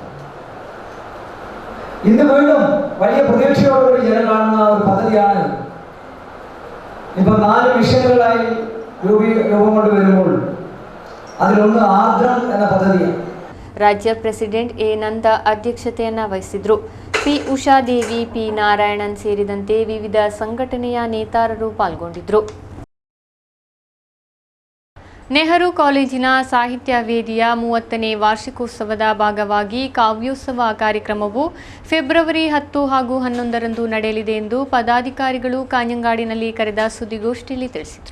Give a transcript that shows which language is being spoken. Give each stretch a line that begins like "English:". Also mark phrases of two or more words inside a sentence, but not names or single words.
Malayalam: ഇന്ന് വീണ്ടും വലിയ പ്രതീക്ഷയോടുകൂടി ജനം കാണുന്ന ഒരു പദ്ധതിയാണ് ഇപ്പം 4 മിഷനുകളായി രൂപം കൊണ്ടുവരുമ്പോൾ അതിലൊന്ന് ആർദ്രം എന്ന പദ്ധതിയാണ്.
Kannada: ರಾಜ್ಯ ಪ್ರೆಸಿಡೆಂಟ್ ಎ ನಂದ ಅಧ್ಯಕ್ಷತೆಯನ್ನು ವಹಿಸಿದ್ರು. ಪಿ ಉಷಾದೇವಿ, ಪಿ ನಾರಾಯಣನ್ ಸೇರಿದಂತೆ ವಿವಿಧ ಸಂಘಟನೆಯ ನೇತಾರರು ಪಾಲ್ಗೊಂಡಿದ್ದರು. ನೆಹರು ಕಾಲೇಜಿನ ಸಾಹಿತ್ಯ ವೇದಿಯ 30ನೇ ವಾರ್ಷಿಕೋತ್ಸವದ ಭಾಗವಾಗಿ ಕಾವ್ಯೋತ್ಸವ ಕಾರ್ಯಕ್ರಮವು ಫೆಬ್ರವರಿ 10 ಹಾಗೂ 11ರಂದು ನಡೆಯಲಿದೆ ಎಂದು ಪದಾಧಿಕಾರಿಗಳು ಕಾಞಂಗಾಡಿನಲ್ಲಿ ಕರೆದ ಸುದ್ದಿಗೋಷ್ಠಿಯಲ್ಲಿ ತಿಳಿಸಿದರು.